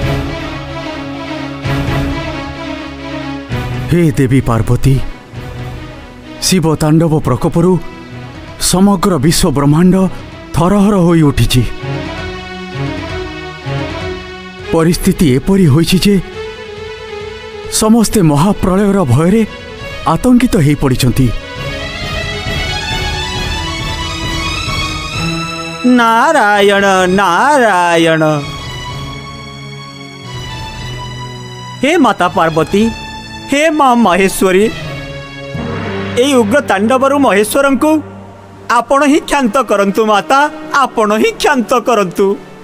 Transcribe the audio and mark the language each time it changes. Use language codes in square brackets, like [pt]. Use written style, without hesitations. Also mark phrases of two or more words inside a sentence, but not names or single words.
[or] ହେ ଦେବୀ ପାର୍ବତୀ, ଶିବ ତାଣ୍ଡବ ପ୍ରକୋପରୁ ସମଗ୍ର ବିଶ୍ୱ ବ୍ରହ୍ମାଣ୍ଡ ଥରହର ହୋଇ ଉଠିଛି। ପରିସ୍ଥିତି ଏପରି ହୋଇଛି ଯେ ସମସ୍ତେ ମହାପ୍ରଳୟର ଭୟରେ ଆତଙ୍କିତ ହୋଇ ପଡ଼ିଛନ୍ତି। ନାରାୟଣ ନାରାୟଣ। ହେ ମାତା ପାର୍ବତୀ, ହେ ମା ମହେଶ୍ୱରୀ, ଏ ଉଗ୍ର ତାଣ୍ଡବରୁ ମହେଶ୍ୱରଂକୁ ଆପଣ ହିଁ କ୍ଷାନ୍ତ କରନ୍ତୁ ମାତା, ଆପଣ ହିଁ କ୍ଷାନ୍ତ କରନ୍ତୁ।